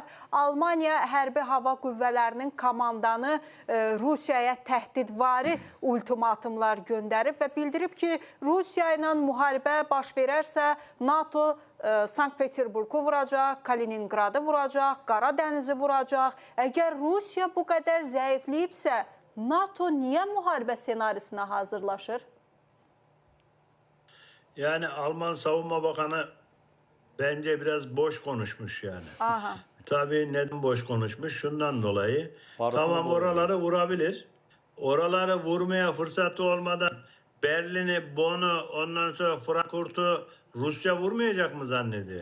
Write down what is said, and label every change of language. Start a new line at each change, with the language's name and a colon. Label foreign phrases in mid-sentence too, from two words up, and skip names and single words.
Azerbaijani: Almaniya hərbi hava qüvvələrinin komandanı Rusiyaya təhdidvari ultimatumlar göndərib və bildirib ki, Rusiya ilə müharibə baş verərsə, NATO Sankt-Peterburgu vuracaq, Kaliningradı vuracaq, Qara dənizi vuracaq. Əgər Rusiya bu qədər zəifləyibsə, NATO niyə müharibə senarisine hazırlaşır?
Turkish: Yani Alman Savunma Bakanı bence biraz boş konuşmuş yani. Aha. Tabii neden boş konuşmuş? Şundan dolayı. Tamam oraları vurabilir. Oraları vurmaya fırsatı olmadan Berlin'i, Bonn'u, ondan sonra Frankfurt'u Rusya vurmayacak mı zannediyor?